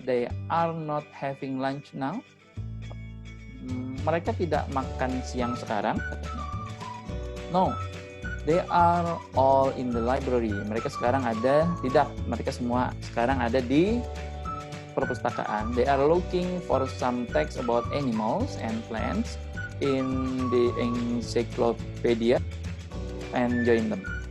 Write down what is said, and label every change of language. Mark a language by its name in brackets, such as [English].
[English] They are not having lunch now. [Indonesian] Mereka tidak makan siang sekarang, katanya. [English] No, they are all in the library. [Indonesian] Mereka sekarang ada, tidak, mereka semua sekarang ada di perpustakaan. [English] They are looking for some text about animals and plants in the encyclopedia and join them.